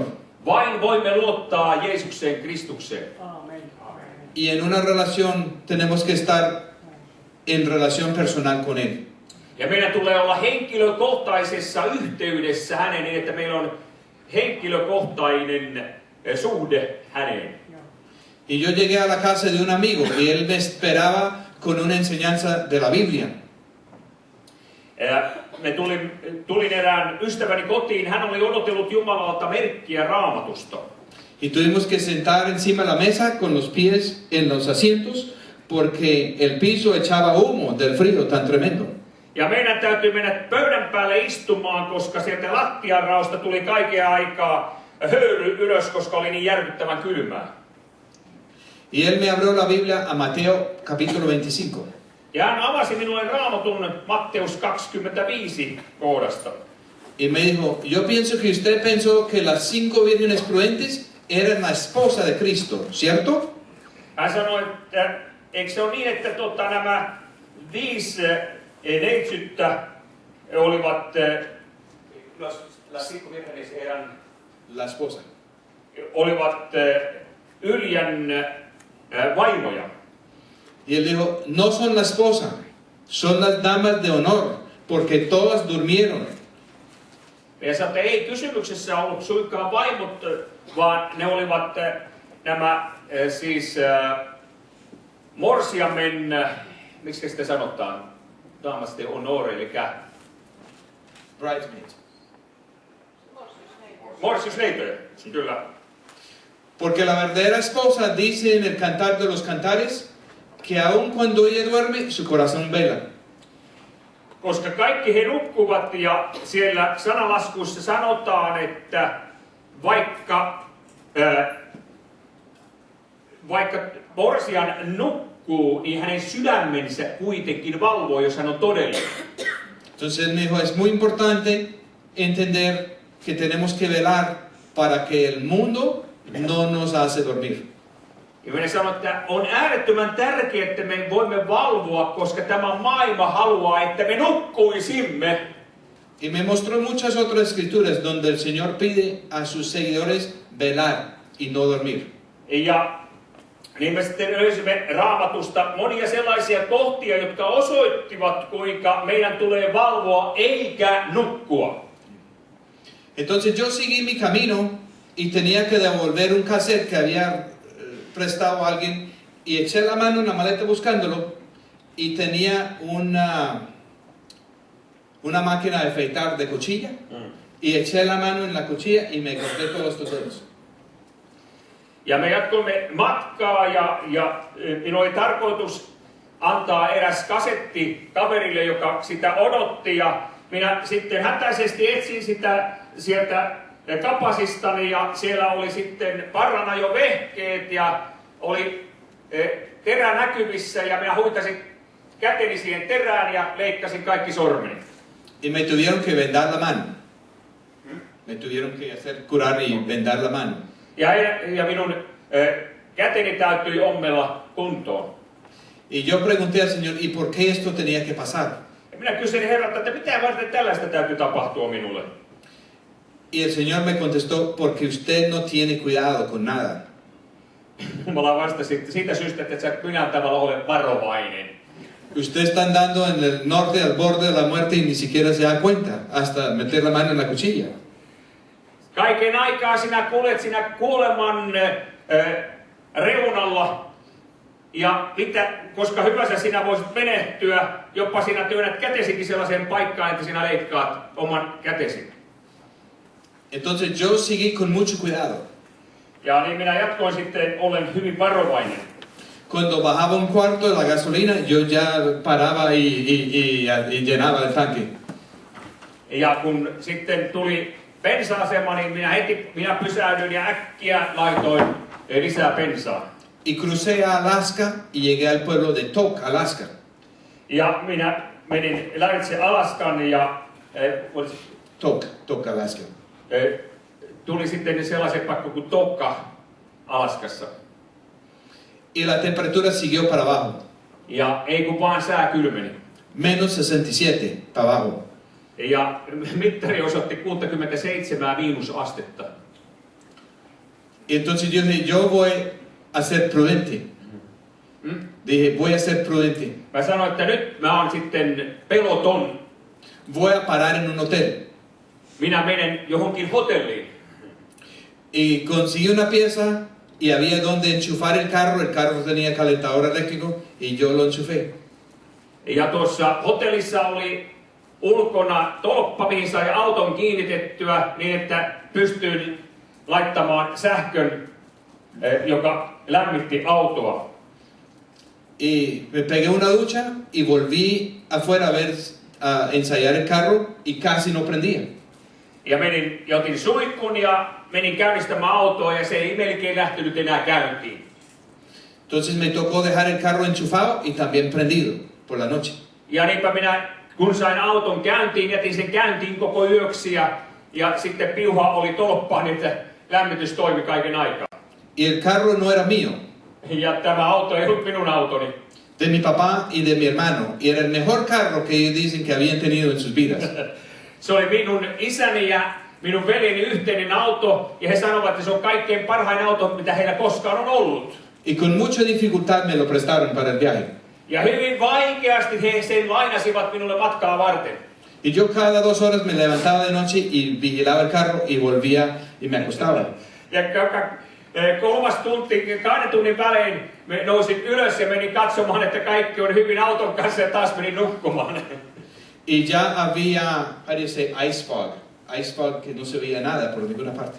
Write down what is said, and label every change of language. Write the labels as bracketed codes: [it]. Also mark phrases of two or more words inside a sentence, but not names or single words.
[fi] Vain voimme luottaa Jeesukseen Kristukseen. Amen. [es] Y en una relación tenemos que estar en relación personal con Él. [fi] Ja meidän tulee olla henkilökohtaisessa yhteydessä häneen niin, että meillä on henkilökohtainen suhde häneen. [es] Y yo llegué a la casa de un amigo y él me esperaba con una enseñanza de la Biblia. [fi] Tulin erään ystäväni kotiin. Hän oli odotellut Jumalalta merkkiä Raamatusta. [es] Y tuvimos que sentar encima de la mesa con los pies en los asientos porque el piso echaba humo del frío tan tremendo. [fi] Ja meidän täytyy mennä pöydän päälle istumaan, koska sieltä lattianraosta tuli kaiken aikaa höyry ylös, koska oli niin järkyttävän kylmää. [es] Y él me abrió la Biblia a Mateo capítulo 25. [fi] Ja hän avasi minulle Raamatun Matteus 25 kohdasta. [es] Y me dijo, yo pienso que usted pensó que las 5 vírgenes prudentes eran la esposa de Cristo, ¿cierto? [fi] Hän sanoi, että eikö se ole niin, että nämä 5 neitsyttä olivat [es] las 5 vírgenes eran La esposa. [fi] olivat Yljän vaimoja. [es] Y él dijo, no son la esposa, son las damas de honor, porque todas durmieron. [fi] Ja sanoi, että ei kysymyksessä ollut suinkaan vaimot, vaan ne olivat nämä morsiamen, miksi sitä sanotaan, [es] damas de honor, [fi] eli Bridesmaids. morsiusleipöjä, kyllä. [es] Porque la verdadera esposa dice en el Cantar de los Cantares que aun cuando ella duerme, su corazón vela. [fi] Koska kaikki he nukkuvat ja siellä sanalaskuissa sanotaan, että vaikka morsian nukkuu, niin hänen sydämensä kuitenkin valvoo, jos hän on todellinen. [es] Entonces él me dijo, es muy importante entender que tenemos que velar para que el mundo no nos hace dormir. [fi] Ja minä sanon, että on äärettömän tärkeää, että me voimme valvoa, koska tämä maailma haluaa, että me nukkuisimme. [es] Y me mostró muchas otras escrituras donde el Señor pide a sus seguidores velar y no dormir. [fi] Ja niin me sitten löysimme Raamatusta monia sellaisia kohtia, jotka osoittivat, kuinka meidän tulee valvoa eikä nukkua. [es] Entonces yo seguí mi camino y tenía que devolver un cassette que había prestado a alguien y eché la mano en la maleta buscándolo y tenía una máquina de afeitar de cuchilla y eché la mano en la cuchilla y me corté todos los dedos. [fi] Ja me jatkoimme matkaa ja minulla oli tarkoitus antaa eräs kasetti kaverille, joka sitä odotti. Ja minä sitten hätäisesti etsin sitä sieltä kapasistani ja siellä oli sitten parrana jo vehkeet ja oli terä näkyvissä ja minä huitasin käteni siihen terään ja leikkasin kaikki sormeni. [es] Y me tuvieron que vendar la mano. Me tuvieron que hacer curar y vendar la mano. [fi] Ja minun käteni täytyi ommella kuntoon. [es] Y yo pregunté al Señor, ¿y por qué esto tenía que pasar? [fi] Ja minä kyselin Herralta, että mitä varten tällaista täytyy tapahtua minulle. [es] Y el Señor me contestó, porque usted no tiene cuidado con nada. [fi] Jumala vastasi siitä syystä, että et sä millään tavalla ole varovainen. [es] Usted está andando en el norte al borde de la muerte y ni siquiera se da cuenta hasta meter la mano en la cuchilla. [fi] Kaiken aikaa sinä kuljet sinä kuoleman reunalla. Ja koska hyvänsä sinä voisit menehtyä, jopa sinä työnnät kätesikin sellaiseen paikkaan, että sinä leikkaat oman kätesi. [es] Entonces yo seguí con mucho cuidado. [fi] Ja niin minä jatkoin sitten ollen hyvin varovainen. [es] Cuando bajaba un cuarto de la gasolina, yo ya paraba y llenaba el tanque. [fi] Ja kun sitten tuli bensa-asema, niin minä pysähdyin ja äkkiä laitoin lisää bensaa. [es] Y crucé a Alaska y llegué al pueblo de Tok, Alaska. [fi] Ja minä menin lävitse Alaskan ja Tok, Alaska. Tuli sitten sellaisen paikka kuin Tokka Alaskassa. [es] Y la temperatura siguió para abajo. [fi] Ja ei kun vaan sää kylmeni. [es] Menos 67 para abajo. [fi] Ja mittari osoitti 67 miinusastetta. [es] Y entonces yo dije, yo voy a ser prudente. Dije, voy a ser prudente. [fi] Mä sanoin, että nyt mä oon sitten peloton. [es] Voy a parar en un hotel. [fi] Minä menen johonkin hotelliin. [es] Y conseguí una pieza y había donde enchufar el carro tenía calentador eléctrico y yo lo enchufé. [fi] Ja tuossa hotellissa oli ulkona tolppa, mihin sai auton kiinnitettyä niin, että pystyin laittamaan sähkön, joka lämmitti autoa. [es] Y me pegué una ducha y volví afuera a ensayar el carro y casi no prendía. [fi] Ja menin ja otin suihkun ja menin käynnistämään autoa ja se ei melkein lähtenyt enää käyntiin. [es] Entonces me tocó dejar el carro enchufado y también prendido por la noche. [fi] Ja niinpä minä, kun sain auton käyntiin, jätin sen käyntiin koko yöksi ja sitten piuha oli tolppaan, niin että lämmitys toimi kaiken aikaa. [es] Y el carro no era mío. [fi] Ja tämä auto ei ollut minun autoni. [es] De mi papá y de mi hermano. Y era el mejor carro que ellos dicen que habían tenido en sus vidas. [fi] Se oli minun isäni ja minun veljeni yhteinen auto, ja he sanovat, että se on kaikkein parhain auto, mitä heillä koskaan on ollut. [es] y con mucha dificultad me lo prestaron para el viaje. [fi] Ja hyvin vaikeasti he sen lainasivat minulle matkaa varten. [es] Y yo cada 2 horas me levantaba de noche y vigilaba el carro y volvía y me acostaba. [fi] Ja 3 tunti, 2 tunnin välein me nousin ylös ja menin katsomaan, että kaikki on hyvin auton kanssa ja taas menin nukkumaan. [es] Y ya había, parece, [en] ice fog [es] que no se veía nada por ninguna parte.